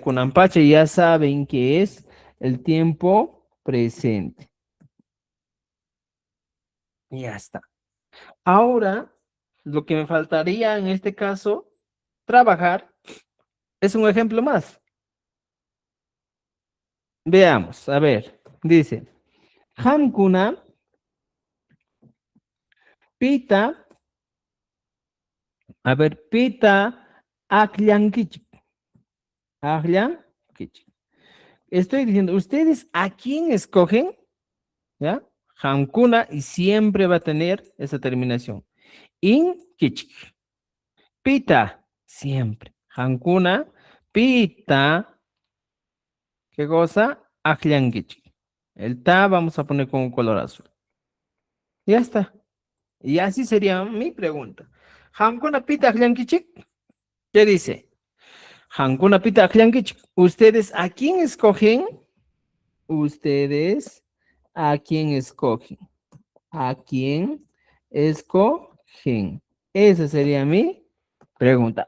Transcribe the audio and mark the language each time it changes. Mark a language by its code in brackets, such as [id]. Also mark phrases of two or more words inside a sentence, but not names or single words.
[qu] Kunan Pach [es] ya saben que es el tiempo presente. Ya está. Ahora, lo que me faltaría en este caso, trabajar, es un ejemplo más. Veamos, a ver, dice, [qu] Hamkuna pita, [es] a ver, [qu] pita akliankichik. Akliankichik. [es] Estoy diciendo, ¿ustedes a quién escogen? ¿Ya? Hamkuna y siempre va a tener esa terminación. [qu] In kichik. Pita, siempre. Hamkuna, pita, [es] ¿qué cosa? [qu] Akliankichik. [es] El ta vamos a poner con un color azul. Ya está. Y así sería mi pregunta. [qu] Hamkuna pita akliankichik. [es] ¿Qué dice? [qu] Hankuna pita akliankichik. [es] ¿Ustedes a quién escogen? ¿Ustedes a quién escogen? ¿A quién escogen? Esa sería mi pregunta.